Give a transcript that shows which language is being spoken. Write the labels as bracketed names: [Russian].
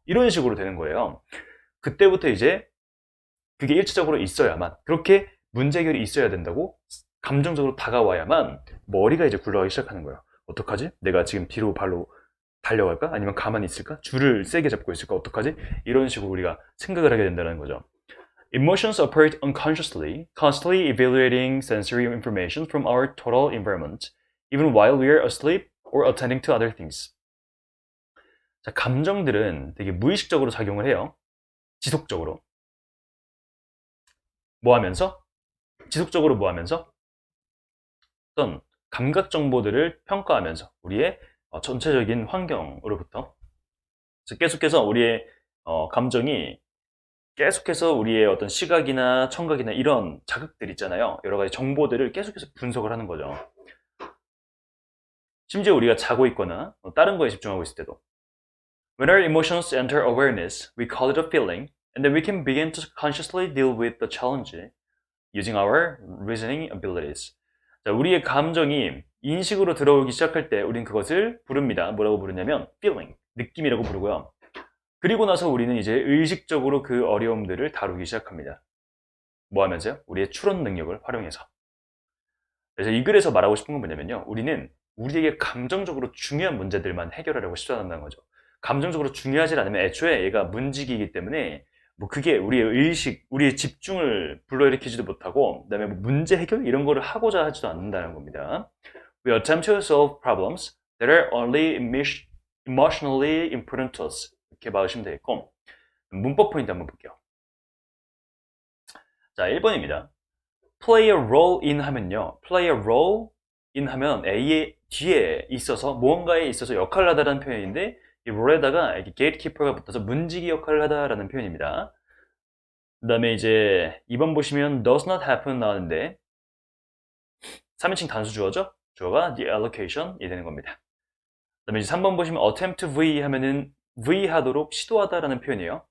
[Korean] 이런 식으로 되는 거예요. 그때부터 이제 그게 일차적으로 있어야만, 그렇게 문제 해결이 있어야 된다고 감정적으로 다가와야만 머리가 이제 굴러가기 시작하는 거예요. 어떡하지? 내가 지금 뒤로 발로 달려갈까? 아니면 가만히 있을까? 줄을 세게 잡고 있을까? 어떡하지? 이런 식으로 우리가 생각을 하게 된다는 거죠. [English] Emotions operate unconsciously, constantly evaluating sensory information from our total environment, even while we are asleep or attending to other things. [Korean] 자, 감정들은 되게 무의식적으로 작용을 해요. 지속적으로. 뭐 하면서? 지속적으로 뭐 하면서? 어떤 감각 정보들을 평가하면서 우리의 전체적인 환경으로부터 계속해서 우리의 감정이 계속해서 우리의 어떤 시각이나 청각이나 이런 자극들 있잖아요. 여러 가지 정보들을 계속해서 분석을 하는 거죠. 심지어 우리가 자고 있거나 다른 거에 집중하고 있을 때도. [English] When our emotions enter awareness, we call it a feeling, and then we can begin to consciously deal with the challenge using our reasoning abilities. [Korean] 자, 우리의 감정이 인식으로 들어오기 시작할 때 우린 그것을 부릅니다. 뭐라고 부르냐면 feeling, 느낌이라고 부르고요. 그리고 나서 우리는 이제 의식적으로 그 어려움들을 다루기 시작합니다. 뭐 하면서요? 우리의 추론 능력을 활용해서. 그래서 이 글에서 말하고 싶은 건 뭐냐면요. 우리는 우리에게 감정적으로 중요한 문제들만 해결하려고 시도한다는 거죠. 감정적으로 중요하지 않으면 애초에 얘가 문지기이기 때문에 뭐 그게 우리의 의식, 우리의 집중을 불러일으키지도 못하고 그다음에 뭐 문제 해결 이런 거를 하고자 하지도 않는다는 겁니다. [English] We attempt to solve problems that are only emotionally important to us. [Korean] 이렇게 봐주시면 되겠고 문법 포인트 한번 볼게요. 자, 1번입니다. [English] play a role in [Korean] 하면요. play a role in 하면 뒤에 있어서 무언가에 있어서 역할을 하다라는 표현인데 이 role에다가 이렇게 gatekeeper가 붙어서 문지기 역할을 하다라는 표현입니다. 그 다음에 이제 2번 보시면 [English] does not happen [Korean] 나왔는데 3인칭 단수 주어죠? 주어가 the allocation이 되는 겁니다. 그 다음에 이제 3번 보시면 [English] attempt to V [Korean] 하면은 V 하도록 시도하다라는 표현이에요.